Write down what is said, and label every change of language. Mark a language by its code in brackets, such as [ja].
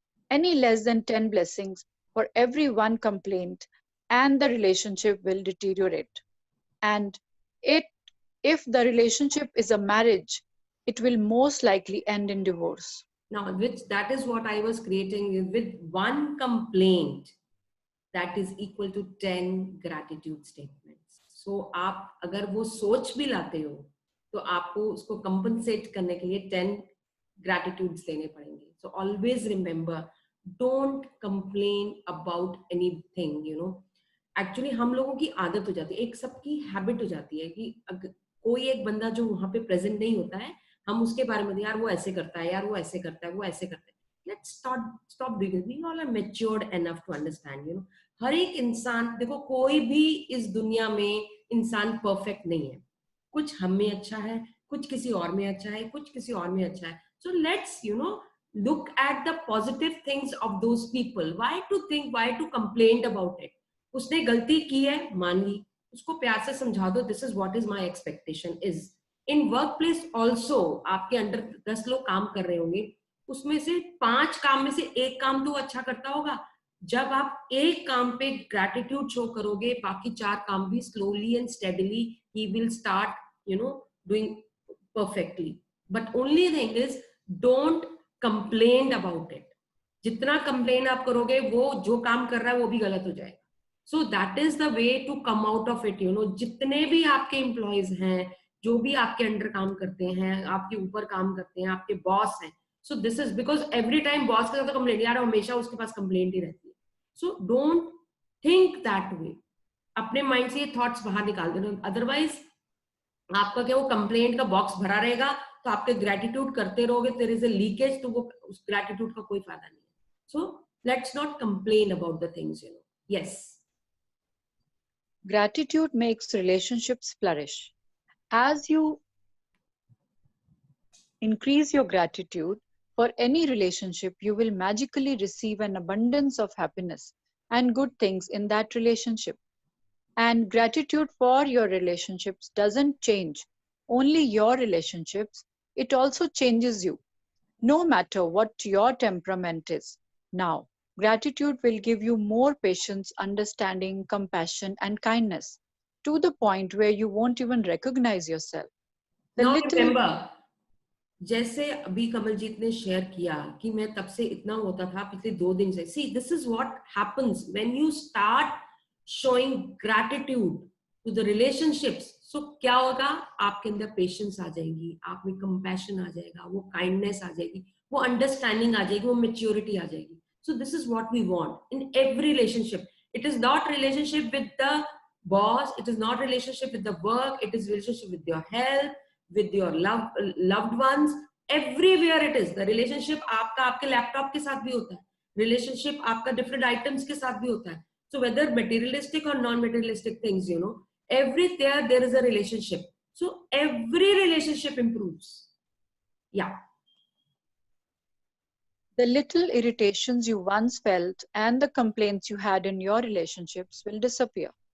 [en] Any less than 10 blessings for every one complaint, and the relationship will deteriorate. And it, if the relationship is a marriage, it will most likely end in divorce. Now, which that is what I was creating with one complaint that is equal to 10 gratitude statements. [hi] So आप अगर वो सोच भी लाते हो तो आपको उसको compensate करने के लिए 10 gratitudes देने पड़ेंगे. [en] So always remember, don't complain about anything, you know. [hi] Actually हम लोगों की आदत हो जाती है, एक सबकी हैबिट हो जाती है कि अगर कोई एक बंदा जो वहां पे प्रेजेंट नहीं होता है, हम उसके बारे में यार वो ऐसे करता है, यार वो ऐसे करता है, वो ऐसे करता है. [en] Let's stop doing it. We all are matured enough to understand, you know. [hi] हर एक इंसान, देखो कोई भी इस दुनिया में इंसान परफेक्ट नहीं है. कुछ हम में अच्छा है, कुछ किसी और में अच्छा है, कुछ किसी और में अच्छा है. [en] So let's, you know, look at the positive things of those people. Why to complain about it? [hi] उसने गलती की है, मान ली, उसको प्यार से समझा दो. [en] This is what is my expectation is. In workplace also, [hi] आपके अंडर 10 लोग काम कर रहे होंगे, उसमें से 5 काम में से एक काम तो अच्छा करता होगा. जब आप एक काम पे ग्रैटिट्यूड शो करोगे, बाकी 4 काम भी [en] Slowly and steadily ही will start, you know, doing perfectly. But only thing is don't complain about it. [hi] जितना कंप्लेन आप करोगे, वो जो काम कर रहा है वो भी गलत हो जाएगा. [en] So that is the way to come out of it. You know, [hi] जितने भी आपके एम्प्लॉयज हैं, जो भी आपके अंडर काम करते हैं, आपके ऊपर काम करते हैं, आपके बॉस हैं, [en] so this is because every time [hi] boss के साथ कंप्लेंट, यार हमेशा उसके पास कंप्लेंट ही रहती है. [en] so don't think that way. [hi] अपने माइंड से ये थॉट्स बाहर निकाल देना. अदरवाइज आपका क्या वो कंप्लेंट का बॉक्स भरा रहेगा, तो आपके ग्रेटिट्यूड करते रहोगे, [en] there is a leakage, [hi] तो वो उस ग्रेटिट्यूड का कोई फायदा नहीं है. [en] so let's not complain about the things, you know. Yes. Gratitude makes relationships flourish. As you increase your gratitude for any relationship, you will magically receive an abundance of happiness and good things in that relationship. And gratitude for your relationships doesn't change only your relationships, it also changes you. No matter what your temperament is. Now, gratitude will give you more patience, understanding, compassion, and kindness to the point where you won't even recognize yourself. Now remember, [hi] जैसे अभी कमलजीत ने share किया कि मैं तब से इतना होता था पिछले 2 दिन से. [en] See, this is what happens when you start showing gratitude to the relationships. [hi] So क्या होगा, आपके अंदर पेशेंस आ जाएगी, आप में कंपैशन आ जाएगा, वो काइंडनेस आ जाएगी, वो अंडरस्टैंडिंग आ जाएगी, वो मैच्योरिटी आ जाएगी. [en] So this is what we want in every relationship. It is not relationship with the boss, it is not relationship with the work, it is relationship with your health, with your loved ones, everywhere it is. [hi] The relationship आपका आपके laptop के साथ भी होता है, relationship आपका different items के साथ भी होता है. [en] So whether materialistic or non-materialistic things, you know, there is a relationship. So every relationship improves. Yeah. The little irritations you once felt and the complaints you had in your relationships will disappear.